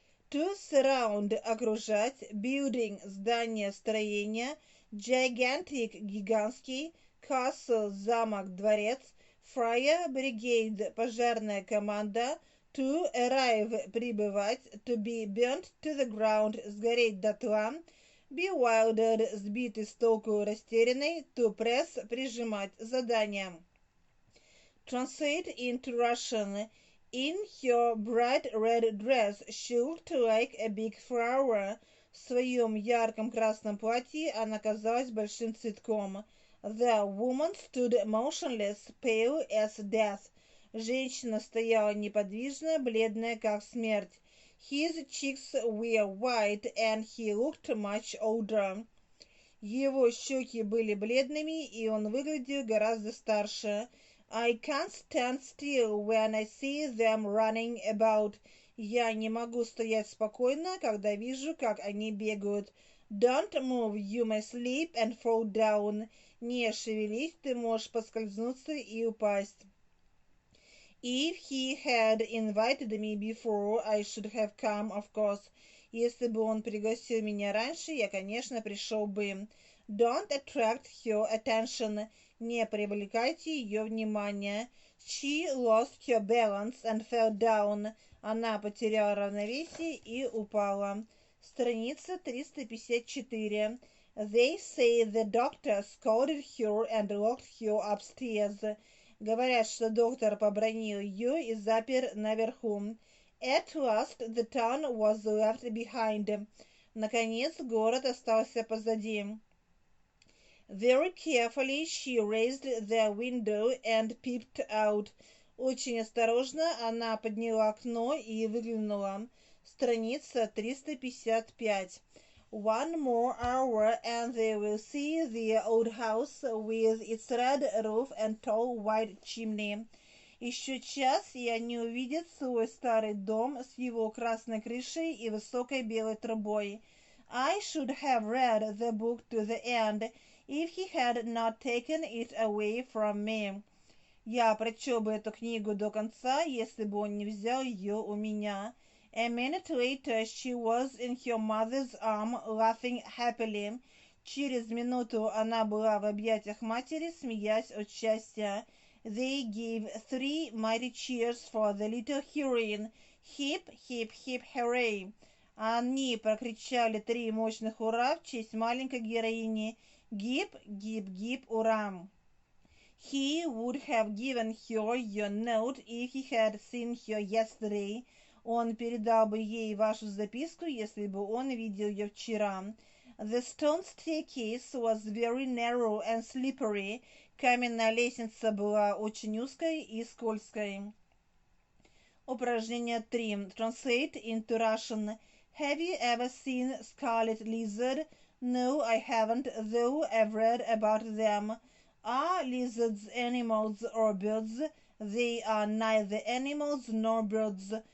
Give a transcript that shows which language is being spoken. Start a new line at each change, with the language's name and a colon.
English: to surround,
Russian: окружать,
English: building,
Russian: здание, строение,
English: gigantic,
Russian: гигантский,
English: castle,
Russian: замок, дворец,
English: fire brigade,
Russian: пожарная команда,
English: to arrive,
Russian: прибывать,
English: to be burnt to the ground,
Russian: сгореть дотла,
English: bewildered,
Russian: сбитый с толку, растерянный,
English: to press,
Russian: прижимать, задание.
English: Translate into Russian. In her bright red dress, she looked like a big flower.
Russian: В своем ярком красном платье она казалась большим цветком.
English: The woman stood motionless, pale as death.
Russian: Женщина стояла неподвижно, бледная, как смерть.
English: His cheeks were white, and he looked much older.
Russian: Его щеки были бледными, и он выглядел гораздо старше.
English: I can't stand still when I see them running about.
Russian: Я не могу стоять спокойно, когда вижу, как они бегают.
English: Don't move, you may slip and fall down.
Russian: Не шевелись, ты можешь поскользнуться и упасть.
English: If he had invited me before, I should have come, of course.
Russian: Если бы он пригласил меня раньше, я, конечно, пришел бы.
English: Don't attract her attention.
Russian: Не привлекайте ее внимание.
English: She lost her balance and fell down.
Russian: Она потеряла равновесие и упала. Страница 354.
English: They say the doctor scolded her and locked her upstairs.
Russian: Говорят, что доктор побранил ее и запер наверху.
English: At last the town was left behind.
Russian: Наконец город остался позади.
English: Very carefully she raised the window and peeped out.
Russian: Очень осторожно она подняла окно и выглянула. Страница 355.
English: One more hour and they will see the old house with its red roof and tall white chimney.
Russian: Еще час, и они увидят свой старый дом с его красной крышей и высокой белой трубой.
English: I should have read the book to the end if he had not taken it away from me.
Russian: Я прочел бы эту книгу до конца, если бы он не взял ее у меня.
English: A minute later she was in her mother's arm, laughing happily.
Russian: Через минуту она была в объятиях матери, смеясь от счастья.
English: They gave 3 mighty cheers for the little heroine. Hip, hip, hip, hooray!
Russian: Они прокричали 3 мощных ура в честь маленькой героини. Гип, гип, гип, ура!
English: He would have given her your note if he had seen her yesterday.
Russian: Он передал бы ей вашу записку, если бы он видел ее вчера.
English: The stone staircase was very narrow and slippery.
Russian: Каменная лестница была очень узкой и скользкой. Упражнение 3.
English: Translate into Russian. Have you ever seen scarlet lizard? No, I haven't, though I've read about them. Are lizards animals or birds? They are neither animals nor birds.